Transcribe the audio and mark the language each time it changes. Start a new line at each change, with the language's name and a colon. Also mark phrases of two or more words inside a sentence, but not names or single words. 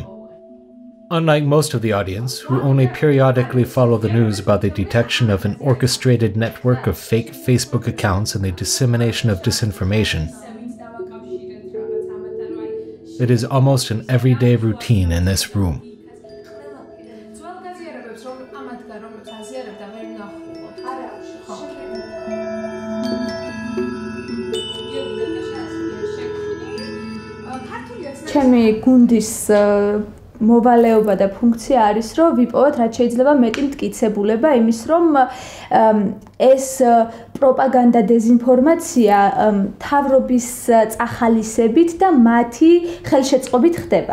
English: Unlike most of the audience, who only periodically follow the news about the detection of an orchestrated network of fake Facebook accounts and the dissemination of disinformation, it is almost an everyday routine in this room.
Georgian: ჩემი გუნდის მოვალეობა და ფუნქცია არის, რომ ვიპოვოთ რაც შეიძლება მეტი მტკიცებულება იმის, რომ ეს პროპაგანდა, დეზინფორმაცია მთავრობის წახალისებით და მათი ხელშეწყობით ხდება.